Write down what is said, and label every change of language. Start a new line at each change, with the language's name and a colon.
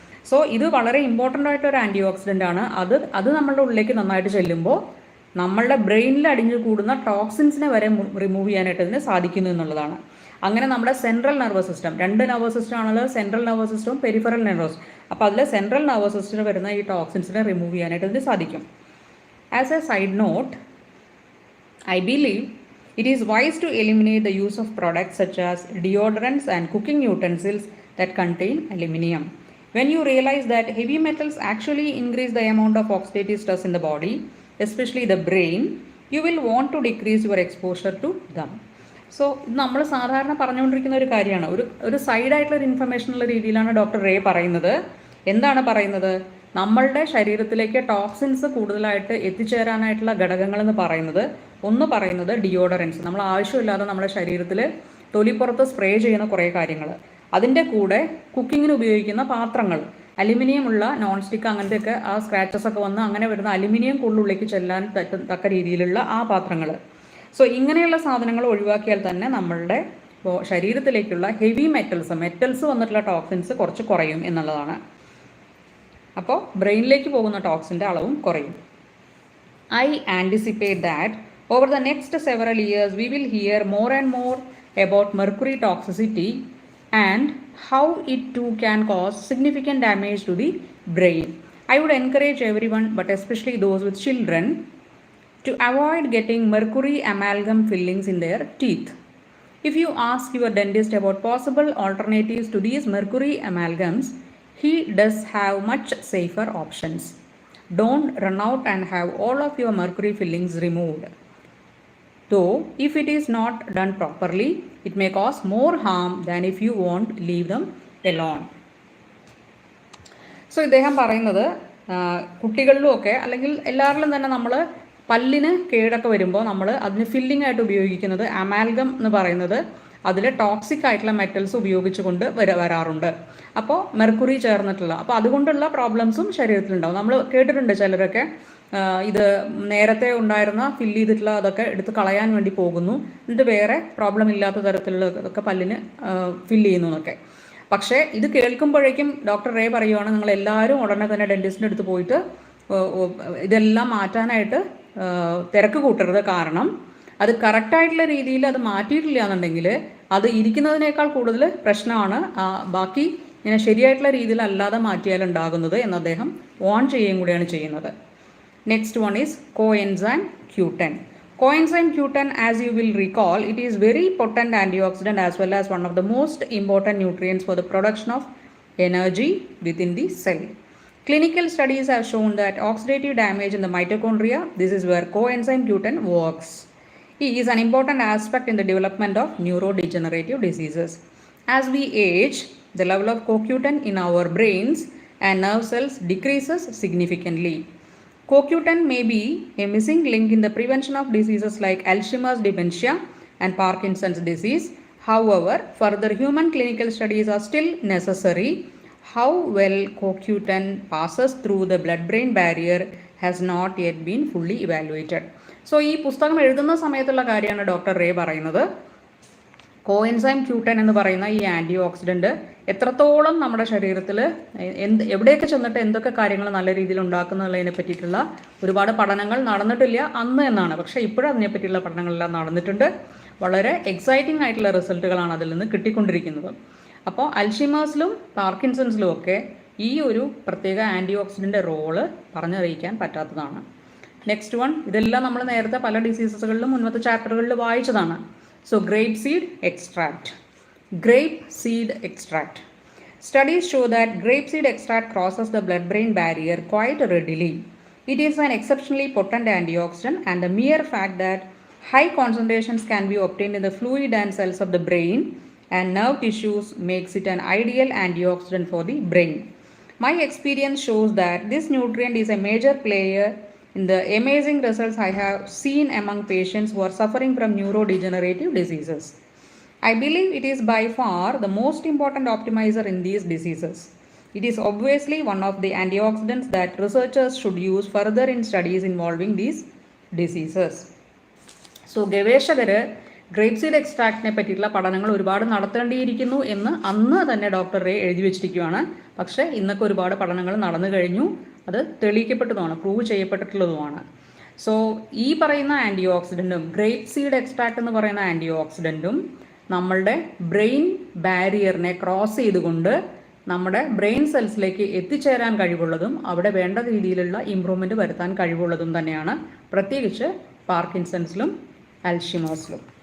Malayalam: So ഇത് വളരെ important ആയിട്ടൊരു ആൻറ്റി ഓക്സിഡൻ്റ് ആണ്. അത് നമ്മളുടെ ഉള്ളിലേക്ക് നന്നായിട്ട് ചെല്ലുമ്പോൾ നമ്മളുടെ ബ്രെയിനിൽ അടിഞ്ഞു കൂടുന്ന ടോക്സിൻസിനെ വരെ റിമൂവ് ചെയ്യാനായിട്ട് ഇതിന് സാധിക്കുന്നു എന്നുള്ളതാണ്. അങ്ങനെ നമ്മുടെ central nervous system, 2 nervous system ആണുള്ളത്, സെൻട്രൽ നെർവസ് സിസ്റ്റവും പെരിഫറൽ നെർവസ്. അപ്പോൾ അതിൽ സെൻട്രൽ നെർവസ് സിസ്റ്റത്തിൽ വരുന്ന ഈ ടോക്സിൻസിനെ റിമൂവ് ചെയ്യാനായിട്ട് ഇതിന് സാധിക്കും.
English: As a side note, I believe it is wise to eliminate the use of products such as deodorants and cooking utensils that contain aluminium. When you realize that heavy metals actually increase the amount of oxidative stress in the body, especially the brain, you will want to decrease your exposure to them.
Malayalam: So ഇത് നമ്മൾ സാധാരണ പറഞ്ഞുകൊണ്ടിരിക്കുന്ന ഒരു കാര്യമാണ്. ഒരു സൈഡായിട്ടുള്ള ഒരു information ഉള്ള രീതിയിലാണ് ഡോക്ടർ റേ പറയുന്നത്. എന്താണ് പറയുന്നത്? നമ്മളുടെ ശരീരത്തിലേക്ക് ടോക്സിൻസ് കൂടുതലായിട്ട് എത്തിച്ചേരാനായിട്ടുള്ള ഘടകങ്ങളെന്ന് പറയുന്നത് ഡിയോഡറൻസ്. നമ്മൾ ആവശ്യമില്ലാതെ നമ്മുടെ ശരീരത്തിൽ തൊലിപ്പുറത്ത് സ്പ്രേ ചെയ്യുന്ന കുറേ കാര്യങ്ങൾ. അതിൻ്റെ കൂടെ കുക്കിങ്ങിന് ഉപയോഗിക്കുന്ന പാത്രങ്ങൾ, അലുമിനിയം ഉള്ള നോൺ സ്റ്റിക്ക് അങ്ങനത്തെയൊക്കെ ആ സ്ക്രാച്ചസ് ഒക്കെ വന്ന് അങ്ങനെ വരുന്ന അലുമിനിയം കൂടുതലുള്ളിലേക്ക് ചെല്ലാൻ തക്ക രീതിയിലുള്ള ആ പാത്രങ്ങൾ. സോ ഇങ്ങനെയുള്ള സാധനങ്ങൾ ഒഴിവാക്കിയാൽ തന്നെ നമ്മളുടെ ശരീരത്തിലേക്കുള്ള ഹെവി മെറ്റൽസ് വന്നിട്ടുള്ള ടോക്സിൻസ് കുറച്ച് കുറയും എന്നുള്ളതാണ്. അപ്പോൾ ബ്രെയിനിലേക്ക് പോകുന്ന ടോക്സിൻ്റെ അളവും കുറയും.
English: I anticipate that over the next several years we will hear more and more about mercury toxicity and how it too can cause significant damage to the brain. I would encourage everyone, but especially those with children, to avoid getting mercury amalgam fillings in their teeth. If you ask your dentist about possible alternatives to these mercury amalgams, he does have much safer options. Don't run out and have all of your mercury fillings removed. Though, if it is not done properly, it may cause more harm than if you won't leave them alone.
Malayalam: So ഇദ്ദേഹം പറയുന്നത് കുട്ടികളിലും ഒക്കെ അല്ലെങ്കിൽ എല്ലാവരിലും തന്നെ നമ്മൾ പല്ലിന് കേടൊക്കെ വരുമ്പോൾ നമ്മൾ അതിന് ഫില്ലിംഗ് ആയിട്ട് ഉപയോഗിക്കുന്നത് അമാൽഗം എന്ന് പറയുന്നത് അതിൽ ടോക്സിക് ആയിട്ടുള്ള മെറ്റൽസ് ഉപയോഗിച്ചുകൊണ്ട് വരാറുണ്ട്. അപ്പോൾ മെർക്കുറി ചേർന്നിട്ടുള്ള, അപ്പോൾ അതുകൊണ്ടുള്ള പ്രോബ്ലംസും ശരീരത്തിലുണ്ടാവും. നമ്മൾ കേട്ടിട്ടുണ്ട് ചിലരൊക്കെ ഇത് നേരത്തെ ഉണ്ടായിരുന്ന ഫില്ല് ചെയ്തിട്ടുള്ള അതൊക്കെ എടുത്ത് കളയാൻ വേണ്ടി പോകുന്നു, എന്നിട്ട് വേറെ പ്രോബ്ലം ഇല്ലാത്ത തരത്തിലുള്ള ഇതൊക്കെ പല്ലിന് ഫില്ല് ചെയ്യുന്നു എന്നൊക്കെ. പക്ഷേ ഇത് കേൾക്കുമ്പോഴേക്കും ഡോക്ടർ റേ പറയുവാണ്, നിങ്ങൾ എല്ലാവരും ഉടനെ തന്നെ ഡെൻറ്റിസ്റ്റിൻ്റെ അടുത്ത് പോയിട്ട് ഇതെല്ലാം മാറ്റാനായിട്ട് തിരക്ക് കൂട്ടരുത്. കാരണം അത് കറക്റ്റായിട്ടുള്ള രീതിയിൽ അത് മാറ്റിയിട്ടില്ല എന്നുണ്ടെങ്കിൽ അത് ഇരിക്കുന്നതിനേക്കാൾ കൂടുതൽ പ്രശ്നമാണ് ബാക്കി ഇങ്ങനെ ശരിയായിട്ടുള്ള രീതിയിൽ അല്ലാതെ മാറ്റിയാലുണ്ടാകുന്നത് എന്ന് അദ്ദേഹം വാൺ ചെയ്യുകയും കൂടിയാണ് ചെയ്യുന്നത്.
English: Next one is coenzyme Q10. Coenzyme Q10, as you will recall, it is very potent antioxidant as well as one of the most important nutrients for the production of energy within the cell. Clinical studies have shown that oxidative damage in the mitochondria, this is where coenzyme Q10 works. It is an important aspect in the development of neurodegenerative diseases. As we age, the level of CoQ10 in our brains and nerve cells decreases significantly. CoQ10 may be a missing link in the prevention of diseases like Alzheimer's dementia and Parkinson's disease. However, further human clinical studies are still necessary. How well CoQ10 passes through the blood-brain barrier has not yet been fully evaluated.
Malayalam: So ഈ പുസ്തകം എഴുതുന്ന സമയത്തുള്ള കാര്യമാണ് doctor ray പറയുന്നത്. Coenzyme Q10 എന്ന് പറയുന്ന ഈ anti oxidant എത്രത്തോളം നമ്മുടെ ശരീരത്തിൽ എവിടെയൊക്കെ ചെന്നിട്ട് എന്തൊക്കെ കാര്യങ്ങൾ നല്ല രീതിയിൽ ഉണ്ടാക്കുന്നതിനെ പറ്റിയിട്ടുള്ള ഒരുപാട് പഠനങ്ങൾ നടന്നിട്ടില്ല അന്ന് എന്നാണ്. പക്ഷേ ഇപ്പോഴും അതിനെ പറ്റിയുള്ള പഠനങ്ങളെല്ലാം നടന്നിട്ടുണ്ട്. വളരെ എക്സൈറ്റിംഗ് ആയിട്ടുള്ള റിസൾട്ടുകളാണ് അതിൽ നിന്ന് കിട്ടിക്കൊണ്ടിരിക്കുന്നത്. അപ്പോൾ അൽഷിമേഴ്സിലും പാർക്കിൻസൺസിലും ഒക്കെ ഈ ഒരു പ്രത്യേക ആൻറ്റി ഓക്സിഡൻ്റെ റോള് പറഞ്ഞറിയിക്കാൻ പറ്റാത്തതാണ്. നെക്സ്റ്റ് വൺ, ഇതെല്ലാം നമ്മൾ നേരത്തെ പല ഡിസീസസുകളിലും മുൻപത്തെ ചാപ്റ്ററുകളിൽ വായിച്ചതാണ്.
English: So grape seed extract. Grape seed extract. Studies show that grape seed extract crosses the blood-brain barrier quite readily. It is an exceptionally potent antioxidant, and the mere fact that high concentrations can be obtained in the fluid and cells of the brain and nerve tissues makes it an ideal antioxidant for the brain. My experience shows that this nutrient is a major player in the amazing results I have seen among patients who are suffering from neurodegenerative diseases. I believe it is by far the most important optimizer in these diseases. It is obviously one of the antioxidants that researchers should use further in studies involving these diseases.
Malayalam: So, ഗവേഷകർ grape seed എക്സ്ട്രാക്റ്റിനെ പറ്റിയിട്ടുള്ള പഠനങ്ങൾ ഒരുപാട് നടത്തേണ്ടിയിരിക്കുന്നു എന്ന് അന്ന് തന്നെ doctor ray എഴുതി വെച്ചിരിക്കുകയാണ്. പക്ഷേ ഇന്നൊക്കെ ഒരുപാട് പഠനങ്ങൾ നടന്നു കഴിഞ്ഞു, അത് തെളിയിക്കപ്പെട്ടതുമാണ്, പ്രൂവ് ചെയ്യപ്പെട്ടിട്ടുള്ളതുമാണ്. സോ ഈ പറയുന്ന ആൻറ്റി ഓക്സിഡൻറ്റും ഗ്രേപ്പ് സീഡ് എക്സ്ട്രാക്റ്റ് എന്ന് പറയുന്ന ആൻറ്റി ഓക്സിഡൻറ്റും നമ്മളുടെ ബ്രെയിൻ ബാരിയറിനെ ക്രോസ് ചെയ്തുകൊണ്ട് നമ്മുടെ ബ്രെയിൻ സെൽസിലേക്ക് എത്തിച്ചേരാൻ കഴിവുള്ളതും അവിടെ വേണ്ട രീതിയിലുള്ള ഇമ്പ്രൂവ്മെൻറ്റ് വരുത്താൻ കഴിവുള്ളതും തന്നെയാണ്, പ്രത്യേകിച്ച് പാർക്കിൻസൺസിലും അൽഷിമേഴ്സിലും.